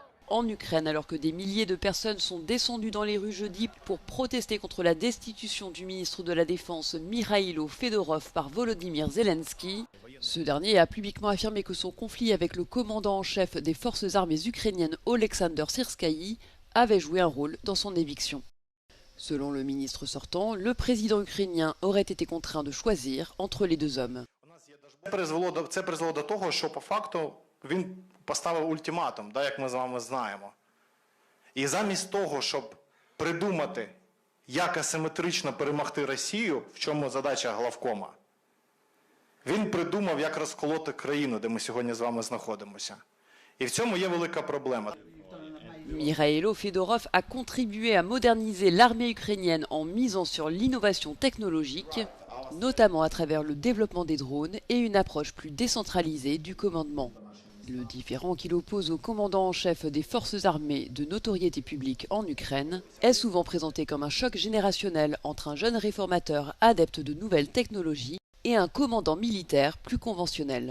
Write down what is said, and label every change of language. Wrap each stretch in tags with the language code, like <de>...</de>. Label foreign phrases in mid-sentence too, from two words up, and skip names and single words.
<fr>en Ukraine alors que des milliers de personnes sont descendues dans les rues jeudi pour protester contre la destitution du ministre de la Défense Mikhailo Fedorov par Volodymyr Zelensky. Ce dernier a publiquement affirmé que son conflit avec le commandant en chef des forces armées ukrainiennes Oleksandr Syrskyi avait joué un rôle dans son éviction. Selon le ministre sortant, le président ukrainien aurait été contraint de choisir entre les deux hommes.</fr> <uk>Це призвело до того, що по факту він поставив ультиматум, як ми з вами знаємо. І замість того, щоб придумати, як асиметрично перемогти Росію, в чому задача главкома, він придумав, як розколоти країну, де ми сьогодні з вами знаходимося. І в цьому є велика проблема.</uk> <fr>Mikhailo Fedorov a contribué à moderniser l'armée ukrainienne en misant sur l'innovation technologique, notamment à travers le développement des drones et une approche plus décentralisée du commandement. Le différend qu'il oppose au commandant en chef des forces armées de notoriété publique en Ukraine est souvent présenté comme un choc générationnel entre un jeune réformateur adepte de nouvelles technologies et un commandant militaire plus conventionnel.</fr>